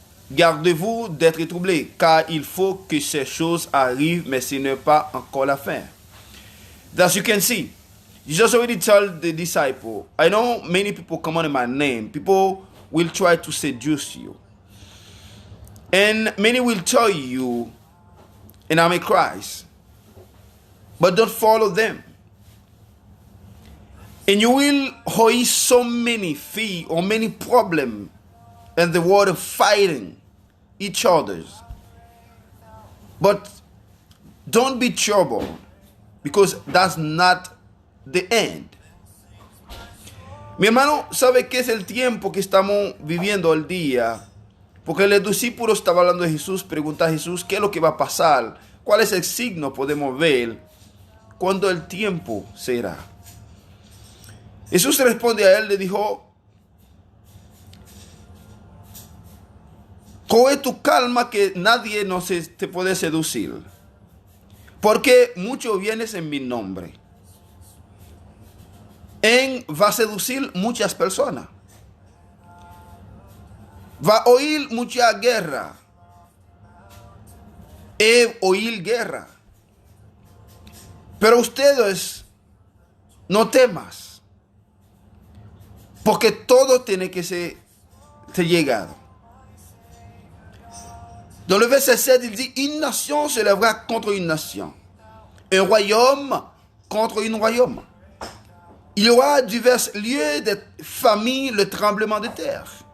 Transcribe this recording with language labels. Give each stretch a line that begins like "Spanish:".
French: Gardez-vous d'être troublés, car il faut que ces choses arrivent, mais ce n'est pas encore la fin.
English: As you can see, Jesus already told the disciple, I know many people come on in my name. People will try to seduce you. And many will tell you, and I'm a Christ. But don't follow them. And you will face so many fears or many problems in the world of fighting each other. But don't be troubled, because that's not the end.
Spanish: Mi hermano, ¿sabe qué es el tiempo que estamos viviendo el día? Porque los discípulos estaban hablando de Jesús, pregunta a Jesús, ¿qué es lo que va a pasar? ¿Cuál es el signo podemos ver cuando el tiempo será? Jesús responde a él, le dijo, coge tu calma que nadie te puede seducir, porque muchos vienes en mi nombre. Va a seducir muchas personas. Va a oír mucha guerra. Oír guerra. Pero ustedes no temas, porque todo tiene que ser llegado.
French: Dans le verset 7, il dit, une nation se lèvera contre une nation, un royaume contre un royaume. Il y aura divers lieux de familles, le tremblement de terre.